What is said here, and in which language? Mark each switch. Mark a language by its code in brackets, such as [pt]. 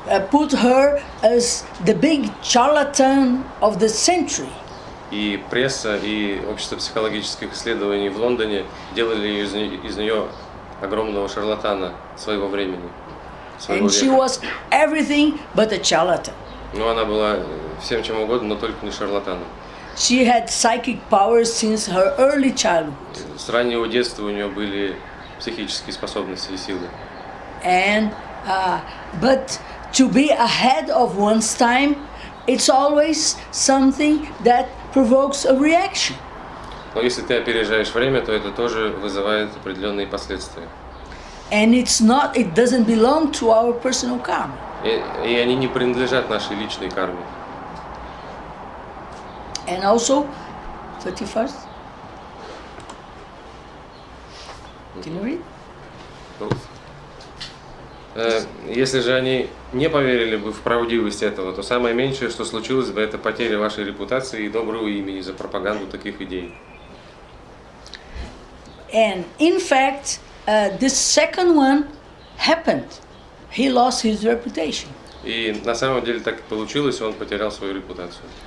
[en] put her as the big charlatan of the century. [ru] И пресса, и общество психологических исследований в Лондоне делали из нее огромного шарлатана своего времени, своего [en] And she [ru] века. [en] was everything but a charlatan. [ru] Но она была всем чем угодно, но только не шарлатаном. [en] She had psychic powers since her early childhood. [ru] С раннего детства у нее были психические способности и силы. [en] And but to be ahead of one's time, it's always something that provokes a reaction. [ru] Но если ты опережаешь время, то это тоже вызывает определенные последствия. [en] And it doesn't belong to our personal karma. [ru] И они не принадлежат нашей личной карме. [en] And also, 31st. Can you read? [ru] Если же они не поверили бы в правдивость этого, то самое меньшее, что случилось бы, это потеря вашей репутации и доброго имени за пропаганду таких идей. [en] And in fact, this second one happened. He lost his reputation. [ru] И на самом деле так и получилось, он потерял свою репутацию.